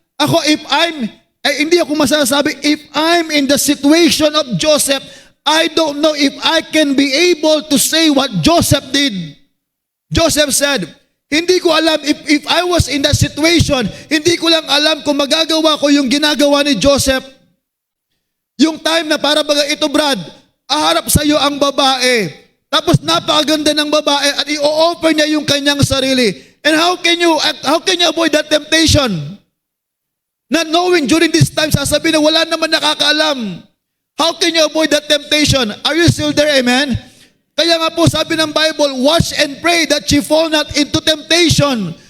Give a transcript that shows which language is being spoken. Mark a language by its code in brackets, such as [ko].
[tl] Ako, hindi ako masasabi, [en] if I'm in the situation of Joseph, I don't know if I can be able to say what Joseph did. [tl] Joseph said, hindi ko alam, [en] if I was in that situation, [tl] hindi ko lang alam kung magagawa ko yung ginagawa ni Joseph. Yung time na para baga ito, Brad, aharap sa iyo ang babae. Tapos napakaganda ng babae at i-offer niya yung kanyang sarili. [en] And how can you avoid that temptation? Not knowing during this time, [tl] sasabihin na wala naman nakakaalam. [en] How can you avoid that temptation? Are you still there, amen? [tl] Kaya nga po sabi ng [en] Bible, watch and pray that you fall not into temptation.